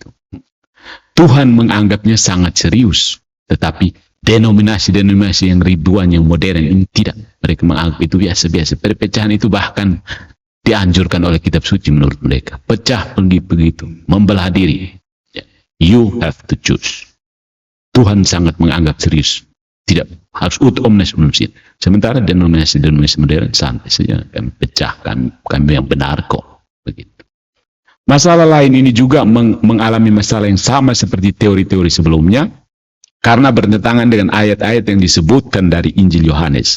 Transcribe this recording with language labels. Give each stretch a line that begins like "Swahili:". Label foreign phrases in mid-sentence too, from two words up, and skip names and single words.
Indonesian: Tuhan menganggapnya sangat serius, tetapi denominasi-denominasi yang ribuan yang modern ini tidak. Mereka menganggap itu biasa-biasa. Perpecahan itu bahkan dianjurkan oleh kitab suci menurut mereka. Pecah begitu, membelah diri.
English: You have to choose.
Indonesian: Tuhan sangat menganggap serius Tidak harus
Latin: ut omnes unum sit.
Indonesian: Sementara denominasi modern santai saja, kami pecah, kami yang benar kok. Begitu. Masalah lain ini juga mengalami masalah yang sama seperti teori-teori sebelumnya, karena bertentangan dengan ayat-ayat yang disebutkan dari Injil Yohanes.